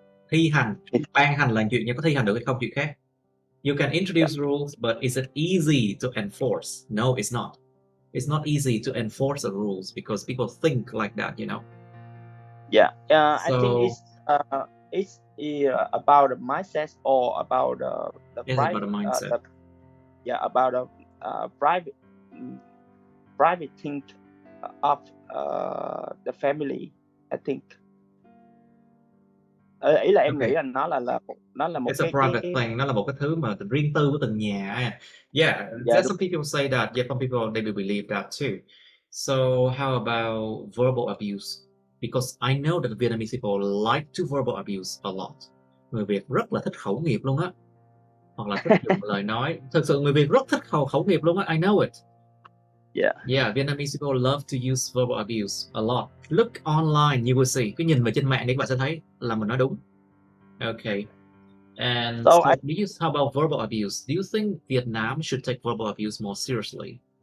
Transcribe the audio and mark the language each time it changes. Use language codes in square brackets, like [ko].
[vi] Thi hành, ban hành là chuyện, nhưng có thi hành được hay không chuyện khác. [en] You can introduce rules, but is it easy to enforce? No, it's not. It's not easy to enforce the rules because people think like that, you know. Yeah, I think it's about the mindset or about the private. About the mindset. About a private thing of the family. I think. [vi] Ý là em nghĩ là nó là một [en] it's a private thing, [vi] nó là một cái thứ mà riêng tư của từng nhà. [en] Yeah, some people say that. Yeah, some people they believe that too. So how about verbal abuse? Because I know that Vietnamese people like to verbal abuse a lot. [vi] Người Việt rất là thích khẩu nghiệp luôn á, hoặc là thích dùng lời nói. Thực sự người Việt rất thích khẩu nghiệp luôn á. [en] I know it. Yeah, Vietnamese people love to use verbal abuse a lot. Look online, you will see. [vi] Cứ nhìn vào trên mạng để các bạn sẽ thấy là mình nói đúng. Okay. [en] And So I how about verbal abuse? Do you think Vietnam should take verbal abuse more seriously?